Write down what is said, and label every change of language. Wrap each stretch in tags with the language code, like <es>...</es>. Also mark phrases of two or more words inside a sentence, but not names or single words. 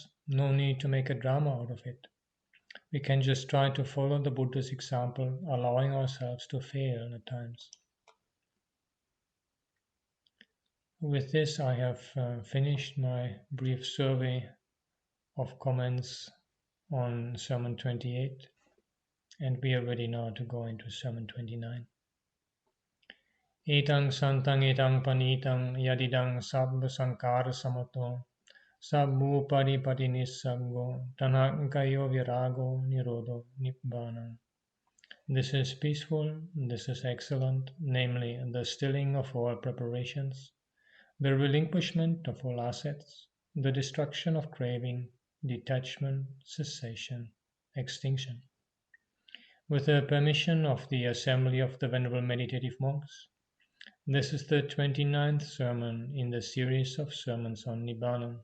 <en>No need to make a drama out of it. We can just try to follow the Buddha's example, allowing ourselves to fail at times. With this, I have finished my brief survey of comments on Sermon 28, and we are ready now to go into Sermon 29.</en> <pi>Etang santang etang panitang yadidang sabba sankara samato sabbu paripati nisabgo tanakayo virago nirodo nibbana.</pi> <en>This is peaceful, this is excellent, namely the stilling of all preparations, the relinquishment of all assets, the destruction of craving, detachment, cessation, extinction. With the permission of the assembly of the Venerable Meditative Monks, this is the 29th sermon in the series of sermons on Nibbāna.</en>